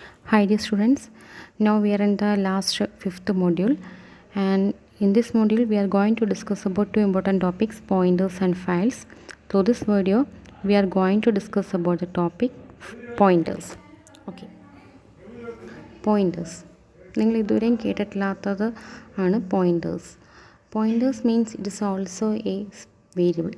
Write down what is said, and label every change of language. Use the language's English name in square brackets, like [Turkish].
[English] Hi dear students, now we are in the last fifth module, and in this module we are going to discuss about two important topics, pointers and files. So this video we are going to discuss about the topic pointers. Okay, pointers. [Malayalam] നിങ്ങൾ ഇതുവരെയും കേട്ടിട്ടില്ലാത്തത് ആണ് pointers. [English] Pointers means it is also a variable.